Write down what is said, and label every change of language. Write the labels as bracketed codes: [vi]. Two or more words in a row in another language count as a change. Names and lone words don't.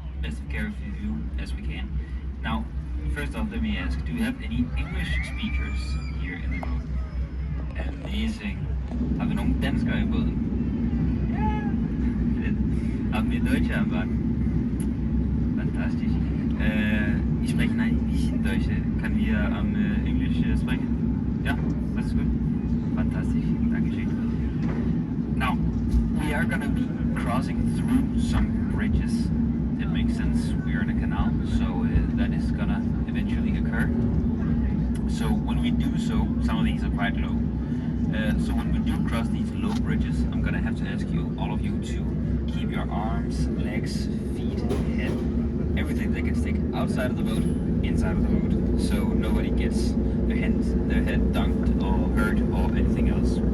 [en] best of care of you as we can. Now, first off, let me ask, do you have any English speakers here in the boat? Amazing. [da] Har vi nogle danskere i båden? Ja. Fedt. [de] Haben wir Deutsche am Bord? Fantastisch. Ich spreche ein bisschen Deutsch. Kann wir Englisch sprechen? Ja, das ist gut. Fantastisch. Dankeschön. [en] Now, we are going to be crossing through some bridges. It makes sense. We are in a canal, so that is going to eventually occur. So when we do so, some of these are quite low. So when we do cross these low bridges, I'm going to have to ask you, all of you, to keep your arms, legs, feet, head, everything that can stick outside of the boat, inside of the boat, so nobody gets their head dunked or hurt or anything else.